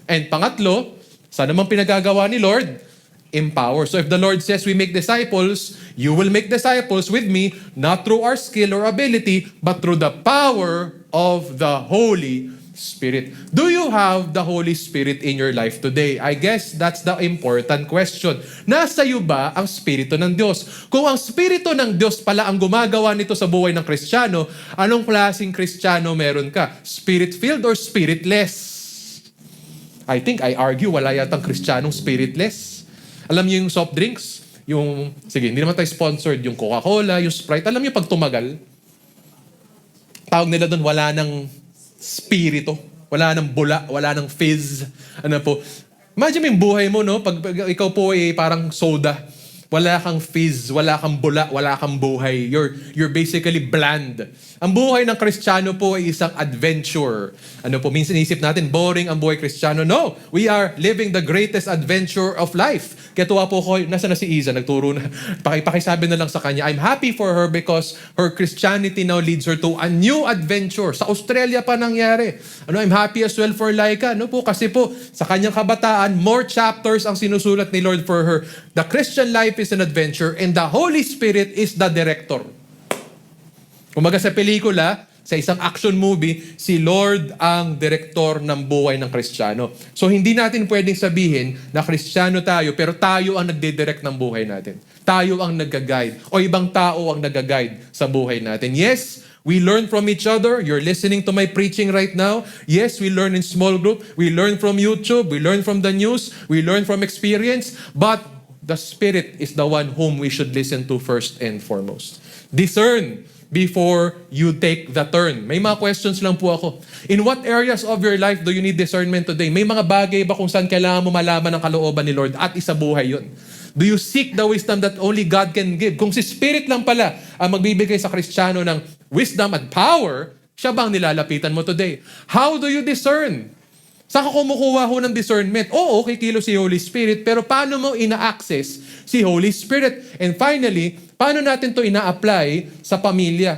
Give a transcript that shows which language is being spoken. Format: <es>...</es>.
<tl>And pangatlo, saan naman pinagagawa ni Lord? Empower.</tl> <en>So if the Lord says we make disciples, you will make disciples with me, not through our skill or ability, but through the power of the Holy Spirit. Do you have the Holy Spirit in your life today? I guess that's the important question.</en> <tl>Nasa iyo ba ang Espiritu ng Diyos? Kung ang Espiritu ng Diyos pala ang gumagawa nito sa buhay ng Kristiyano, anong klaseng Kristiyano meron ka?</tl> <en>Spirit-filled or spiritless? I think I argue</en> <tl>wala yatang Kristiyanong spiritless. Alam niyo yung soft drinks? Sige, hindi naman tayo sponsored. Yung Coca-Cola, yung Sprite. Alam niyo pag tumagal, tawag nila doon, wala ng spirito, wala ng bula, wala ng fizz. Ano po? Imagine mo yung buhay mo, no? Pag ikaw po ay parang soda, wala kang fizz, wala kang bula, wala kang buhay.</tl> <en>You're basically bland.</en> <tl>Ang buhay ng Kristiyano po ay isang adventure. Ano po, minsan isip natin, boring ang buhay Kristiyano.</tl> <en>No, we are living the greatest adventure of life.</en> <tl>Kaya tuwa po ko, nasa na si Iza, nagturo na. Pakisabi na lang sa kanya,</tl> <en>I'm happy for her because her Christianity now leads her to a new adventure.</en> <tl>Sa Australia pa nangyari.</tl> <en>I'm happy as well for Laika.</en> <tl>Ano po, kasi po, sa kanyang kabataan, more chapters ang sinusulat ni Lord for her.</tl> <en>The Christian life is an adventure and the Holy Spirit is the director.</en> <tl>Kumaga sa pelikula, sa isang action movie, si Lord ang direktor ng buhay ng Kristiyano. So hindi natin pwedeng sabihin na Kristiyano tayo, pero tayo ang nagdidirect ng buhay natin. Tayo ang nag-guide. O ibang tao ang nag-guide sa buhay natin.</tl> <en>Yes, we learn from each other. You're listening to my preaching right now. Yes, we learn in small group. We learn from YouTube. We learn from the news. We learn from experience. But the Spirit is the one whom we should listen to first and foremost. Discern before you take the turn.</en> <tl>May mga questions lang po ako.</tl> <en>In what areas of your life do you need discernment today?</en> <tl>May mga bagay ba kung saan kailangan mo malaman ang kalooban ni Lord at isabuhay yun?</tl> <en>Do you seek the wisdom that only God can give?</en> <tl>Kung si Spirit lang pala ang magbibigay sa Kristiyano ng wisdom at power, siya bang nilalapitan mo today?</tl> <en>How do you discern?</en> <tl>Saan ka kumukuha ho ng discernment? Oo, kikilos si Holy Spirit, pero paano mo ina-access si Holy Spirit? And finally, paano natin to ina-apply sa pamilya?</tl>